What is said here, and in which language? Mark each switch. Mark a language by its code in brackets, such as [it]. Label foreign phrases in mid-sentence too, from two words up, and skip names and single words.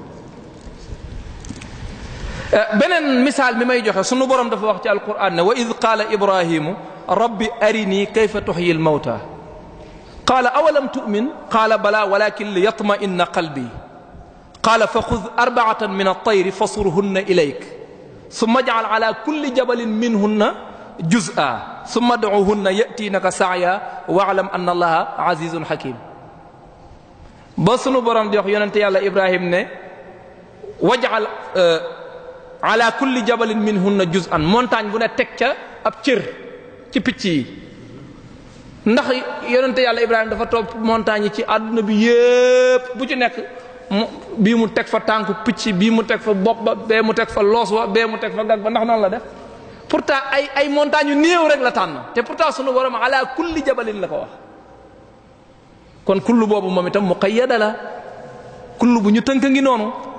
[wo] beneen misaal mi may joxe sunu borom dafa wax ci alquran ne [ar] وإذ قال إبراهيم رب أرني كيف تحيي الموتى قال أولم تؤمن قال بلى ولكن ليطمئن قلبي قال فخذ أربعة من الطير فصرهن إليك ثم اجعل على كل جبل منهن جزءا ثم ادعهن يأتينك سعيا واعلم أن الله عزيز حكيم. [wo] ba sunu borom di wax yonente yàlla Ibrahim ne [ar] واجعل على كل جبل منهن جزءا [wo] montagne bu ne teg ca ab cër ci picc yi ndax yonente yàlla Ibrahima dafa topp montagne yi ci àdduna bi yépp bu ci nekk bii mu teg fa tànku picc bii mu teg fa bopp ba bee mu teg fa loos wa bee mu teg fa gag ba ndax noonu la def pourtant ay montagne yu néew rek la tànn te pourtant sunu borom [ar] على كل جبل [wo] la ko wax kon kullu boobu moom itam muqayyada la kullu bu ñu tënk ngi noonu.